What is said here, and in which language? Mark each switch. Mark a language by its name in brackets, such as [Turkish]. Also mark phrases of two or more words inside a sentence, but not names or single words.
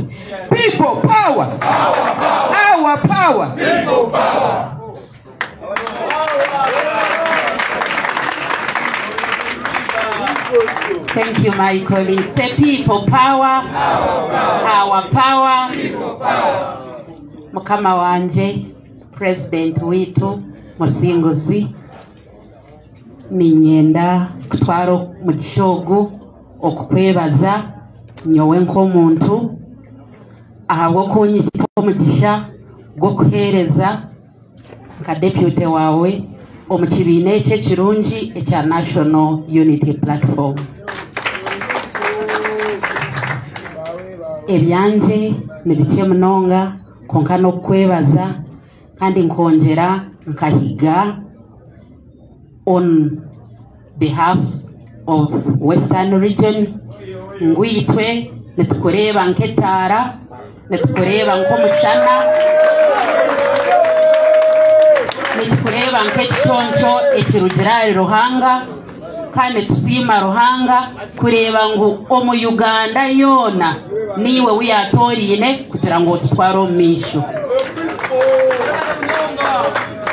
[English] People power. Our power. People power. Thank you, my colleagues. Say people power. Our power. People power. [Nyankole] Mukama wanje, President witu, Musinguzi, ninyenda kutwaro mu kishogo okukwebaza nyowe nk'omuntu ahabwo kunyikira omugisha gwo kuhereza nka deputy wawe omu kibiina eky'ekirungi ekya National Unity Platform. Ebyanje nibikye munonga konka n'okukwebaza kandi nkongera nkahiga [English] on behalf of [Nyankole] Western Region. Ngwitwe netukureba nk'etaara, netukureba nk'omushana, netukureba nk'ekitonto ekirugira Ruhanga, kandi tusiima Ruhanga kureba ngu omu Uganda yoona niwe wiyatoliine kugira ngu otutware omu maisho.